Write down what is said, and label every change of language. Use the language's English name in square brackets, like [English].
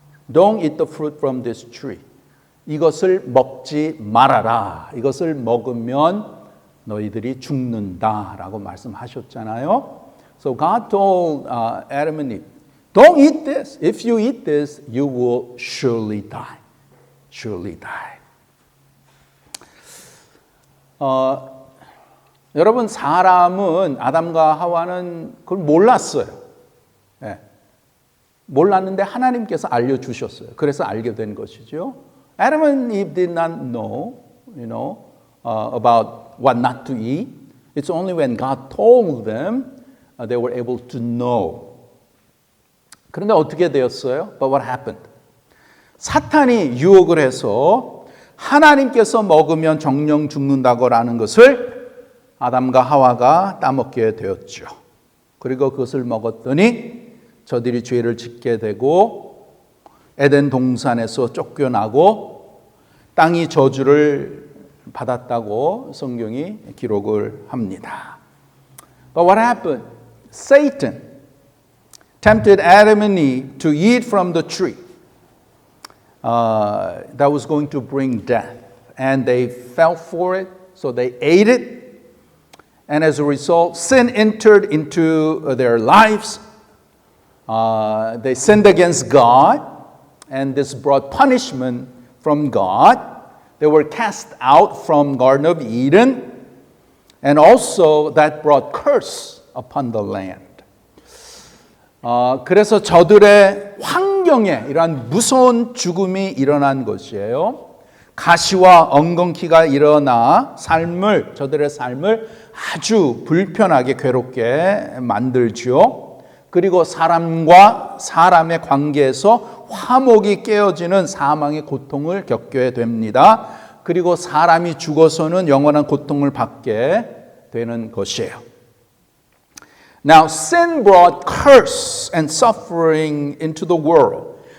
[English] Don't eat the fruit from this tree. [Korean] 이것을 먹지 말아라. 이것을 먹으면 너희들이 죽는다라고 말씀하셨잖아요. [English] So God told Adam and Eve, don't eat this. If you eat this, you will surely die. Surely die. [Korean] 여러분, 사람은 아담과 하와는 그걸 몰랐어요. 네. 몰랐는데 하나님께서 알려주셨어요. 그래서 알게 된 것이죠. [English] Adam and Eve did not know, about what not to eat. It's only when God told them they were able to know. [Korean] 그런데 어떻게 되었어요? [English] But what happened? [Korean] 사탄이 유혹을 해서 하나님께서 먹으면 정령 죽는다고라는 것을 아담과 하와가 따먹게 되었죠. 그리고 그것을 먹었더니 저들이 죄를 짓게 되고 에덴 동산에서 쫓겨나고 땅이 저주를 받았다고 성경이 기록을 합니다. [English] But what happened? Satan tempted Adam and Eve to eat from the tree that was going to bring death. And they fell for it, so they ate it. And as a result, sin entered into their lives. They sinned against God, and this brought punishment from God. they were cast out from Garden of Eden, and also that brought curse upon the land. [Korean] 그래서 저들의 환경에 이러한 무서운 죽음이 일어난 것이에요. 가시와 엉겅퀴가 일어나 저들의 삶을 아주 불편하게 괴롭게 만들죠. 그리고 사람과 사람의 관계에서 화목이 깨어지는 사망의 고통을 겪게 됩니다. 그리고 사람이 죽어서는 영원한 고통을 받게 되는 것이에요. [English] Now, sin brought curse and suffering into the world.